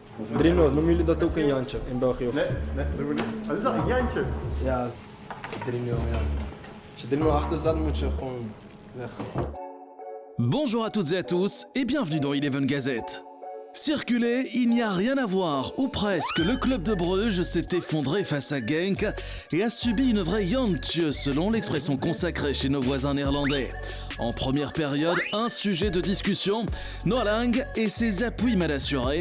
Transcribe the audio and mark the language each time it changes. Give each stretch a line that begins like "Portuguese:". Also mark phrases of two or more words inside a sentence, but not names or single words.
Dutch: 3-0, noemen jullie dat ook een Jantje in België? Of? Nee, dat doen we niet. Wat is dat, een Jantje? Ja, 3-0, ja. Als je 3-0 achter staat, moet je gewoon weg.
French: Bonjour à toutes et à tous et bienvenue dans Eleven Gazette. Circulé, il n'y a rien à voir, ou presque. Le club de Bruges s'est effondré face à Genk et a subi une vraie jantje, selon l'expression consacrée chez nos voisins néerlandais. En première période, un sujet de discussion, Noah Lang et ses appuis mal assurés.